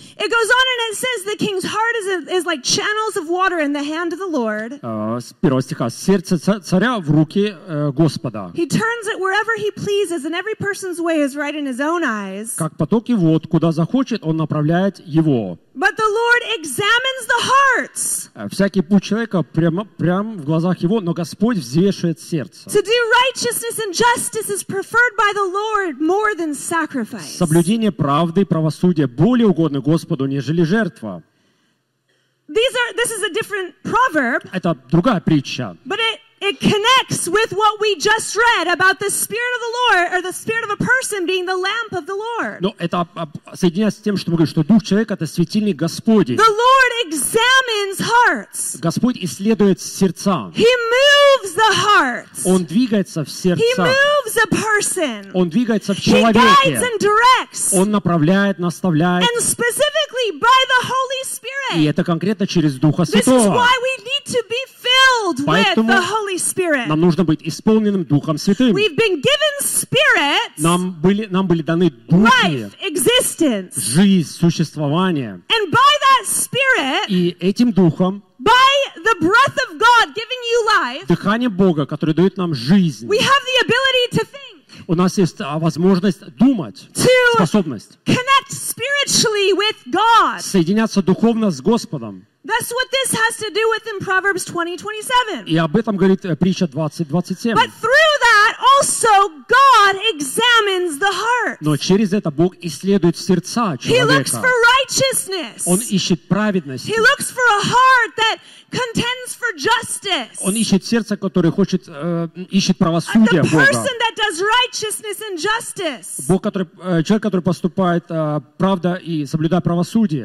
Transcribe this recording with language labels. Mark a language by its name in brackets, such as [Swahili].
[English] It goes on and it says the king's heart is like channels of water in the hand of the Lord. [Russian] С первого стиха. Сердце царя в руки Господа. [English] He turns it wherever he pleases, and every person's way is right in his own eyes. [Russian] Как потоки вод, куда захочет, он направляет его. [English] But the Lord examines the hearts. [Russian] Всякий путь человека прямо в глазах его, но Господь взвешивает сердце. [English] To do righteousness and justice is preferred by the Lord more than sacrifice. [Russian] Соблюдение правды и правосудия более угодно Господу, нежели жертва. [English] This is a different proverb. [Russian] Это другая притча. [English] But it It connects with what we just read about the spirit of the Lord or the spirit of a person being the lamp of the Lord. [Russian] Но это соединяется с тем, что мы говорим, что дух человека это светильник Господень. [English] The Lord examines hearts. [Russian] Господь исследует сердца. [English] He moves the hearts. [Russian] Он двигается в сердца. [English] He moves a person. [Russian] Он двигается в человеке. [English] He guides and directs. [Russian] Он направляет, наставляет. [English] And specifically by the Holy Spirit. [Russian] И это конкретно через Духа Святого. [English] This is why we need to be filled with the Holy Spirit. [Russian] Нам нужно быть исполненным Духом Святым. [English] We've been given spirits. [Russian] Нам были даны духи. [English] Life, existence. [Russian] Жизнь, существование. [English] And by that Spirit. [Russian] И этим духом. [English] By the breath of God giving you life. [Russian] Дыхание Бога, которое дает нам жизнь. [English] We have the ability to think. [Russian] У нас есть возможность думать, способность [English] connect spiritually with God. [Russian] Соединяться духовно с Господом. [English] That's what this has to do with in Proverbs 20:27. [Russian] И об этом говорит притча 20:27. [English] But through that also God examines the heart. [Russian] Но через это Бог исследует сердца человека. [English] He looks for righteousness. [Russian] Он ищет праведность. [English] He looks for a heart that contends for justice. [Russian] Он ищет сердце, которое хочет ищет правосудие Бога. [English] The person that does righteousness and justice. [Russian] Бог, который человек, который поступает правда и соблюдает правосудие.